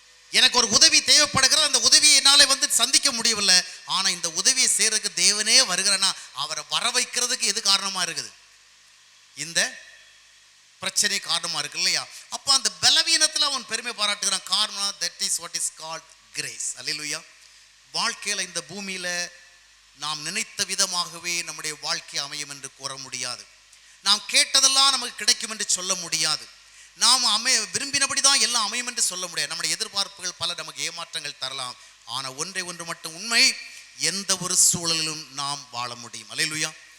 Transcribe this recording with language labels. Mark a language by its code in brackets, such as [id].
[ta] எனக்கு ஒரு உதவி தேவைப்படுகிறது, அந்த உதவியை என்னாலே சந்திக்க முடியவில்லை. ஆனா இந்த உதவியை செய்யறதுக்கு தேவனே வருகிறேன்னா அவரை வர வைக்கிறதுக்கு எது காரணமா இருக்குது? இந்த பிரச்சனை காரணமா இருக்கு இல்லையா? அப்ப அந்த பலவீனத்துல அவன் பெருமை பாராட்டுகிறான். காரணம் [en] that is what is called grace. [ta] அல்லேலூயா. வாழ்க்கையில இந்த பூமியில நாம் நினைத்த விதமாகவே நம்முடைய வாழ்க்கை அமையும் என்று கூற முடியாது. நாம் கேட்டதெல்லாம் நமக்கு கிடைக்கும் என்று சொல்ல முடியாது. நாம் விரும்பினபடிதான் எல்லாம் அமையும் என்று சொல்ல முடியாது. நம்முடைய எதிர்பார்ப்புகள் பல நமக்கு ஏமாற்றங்கள் தரலாம். ஆனா ஒன்றை ஒன்று மட்டும் உண்மை, எந்த ஒரு சூழலிலும் நாம் வாழ முடியும். அல்லேலூயா.